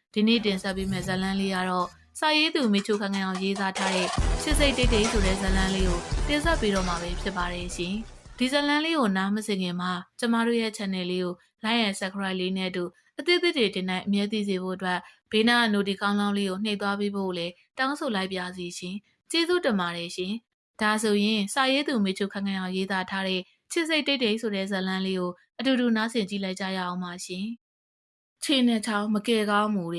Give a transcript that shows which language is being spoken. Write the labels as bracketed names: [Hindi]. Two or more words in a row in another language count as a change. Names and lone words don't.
[Burmese] ဒီနေ့တင်ဆက်ပေးမယ့်ဇာတ်လမ်းလေးကတော့စာရေးသူမိချိုခန့်ခန့်အောင်ရေးသားထားတဲ့ချစ်စိတ်တိတ်တိတ်ဆိုတဲ့ဇာတ်လမ်းလေးကိုတင်ဆက်ပေးတော့မှာပဲဖြစ်ပါတယ်ရှင်။ဒီဇာတ်လမ်းလေးကိုနားမစင်ခင်မှာကျမတို့ရဲ့ channel လေးကို [English] like and subscribe [Burmese] လေးနဲ့အတူအသစ်တွေတင်တဲ့အမြဲတည်စေဖို့အတွက်ဘေးနားက notification ကောင်းလောင်းလေးကိုနှိပ် သွားပေးဖို့လည်းတောင်းဆိုလိုက်ပါစီရှင်။ကျေးဇူးတင်ပါတယ်ရှင်။ဒါဆိုရင်စာရေးသူမိချိုခန့်ခန့်အောင်ရေးသားထားတဲ့ချစ်စိတ်တိတ်တိတ်ဆိုတဲ့ဇာတ်လမ်းလေးကိုအတူတူနားဆင်ကြည့်လိုက်ကြရအောင်ပါရှင်။ခြေနဲ့ချောင်းမကယ်ကောင်းမှု